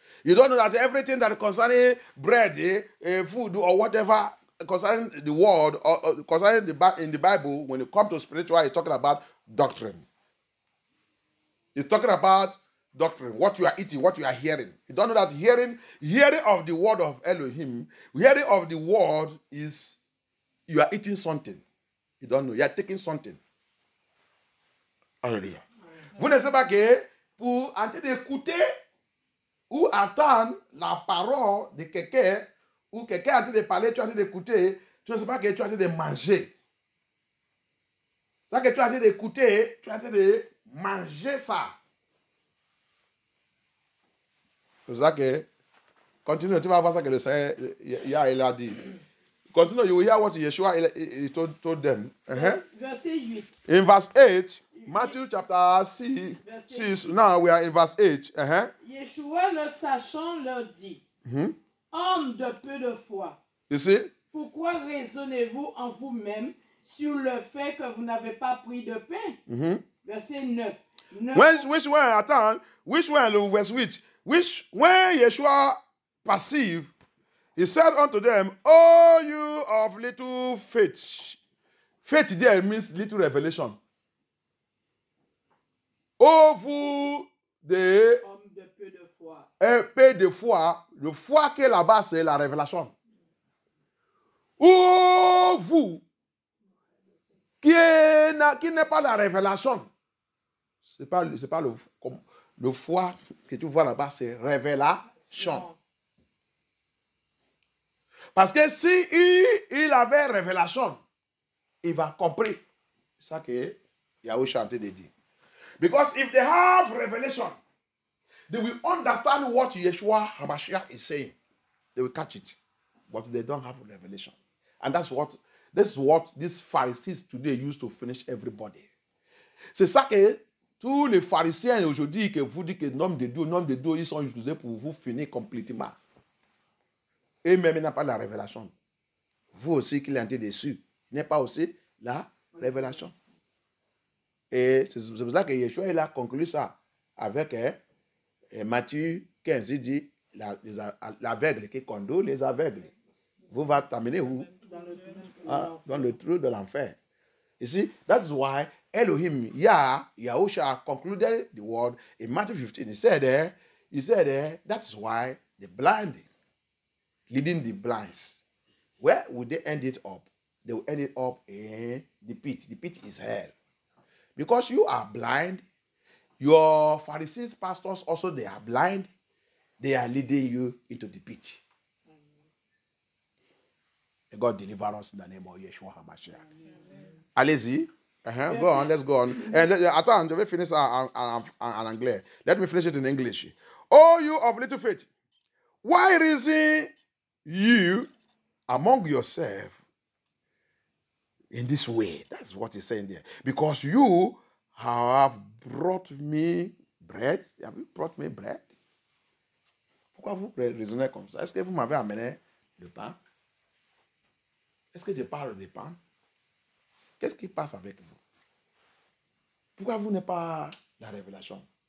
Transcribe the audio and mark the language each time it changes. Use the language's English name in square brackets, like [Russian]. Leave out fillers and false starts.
[English] You don't know that everything that concerning bread, food, or whatever concerning the word, or concerning in the Bible, when it comes to spiritual, it's talking about doctrine. It's talking about doctrine, what you are eating, what you are hearing. You don't know that hearing of the word of Elohim, hearing of the word is you are eating something. You don't know, you are taking something. Hallelujah. [French] Vous ne savez pas que pour en train d'écouter ou entendre la parole de quelqu'un, ou quelqu'un est en train de parler, tu es en train d'écouter, tu ne sais pas que tu es en train de manger. Ça que tu es en train d'écouter, tu es en train de manger ça. C'est ça que, continue, tu vas voir ça que le Seigneur, il a dit. [English] Continue, you will hear what Yeshua he told them. [French] Verset 8. [English] In verse 8, Matthew chapter 6, now we are in verse 8. [French] Yeshua, le sachant, leur dit, homme de peu de foi, [English] you see? [French] Pourquoi raisonnez-vous en vous-même sur le fait que vous n'avez pas pris de pain? Verset 9. [English] Which one, [French] attends, [English] which one, verse 8? When Yeshua perceived, he said unto them, "O you of little faith." Faith there means little revelation. [French] Oh, vous de Homme de peu de foi. Un peu de foi. Le foi qui est là-bas, c'est la révélation. Oh, vous qui n'est pas la révélation. C'est pas le foi que tu vois là-bas, c'est révélation. Parce que si il avait révélation, il va comprendre ça que Yahweh chanté de dire. [English] Because if they have revelation, they will understand what Yeshua HaMashiach is saying. They will catch it. But they don't have revelation. And this is what these Pharisees today use to finish everybody. [French] C'est ça que tous les pharisiens aujourd'hui que vous dites que l'homme de Dieu, ils sont utilisés pour vous finir complètement. Et même, il n'a pas la révélation. Vous aussi, qui l'avez déçu, il n'est pas aussi la révélation. Et c'est pour ça que Yeshua, il a conclu ça avec Matthieu 15, il dit, l'aveugle qui conduit les aveugles. Vous va t'amener où? Dans le trou de l'enfer. [English] You see, that's why Elohim, Yahusha concluded the word in Matthew 15. He said, that's why the blind, leading the blinds, where would they end it up? They will end it up in the pit. The pit is hell. Because you are blind, your Pharisees, pastors also, they are blind. They are leading you into the pit. May God deliver us in the name of Yeshua HaMashiach. [French] Allez-y. [English] Go on, let's go on. [French] Attends, je vais finir ça en anglais. [English] Let me finish it in English. Oh, you of little faith, why reason you among yourself in this way? That's what he's saying there. Because you have brought me bread. Have you brought me bread? [French] Pourquoi vous raisonnez comme ça? Est-ce que vous m'avez amené le pain? Est-ce que je parle de pain? Qu'est-ce qui passe avec vous? Pourquoi vous n'êtes pas la révélation?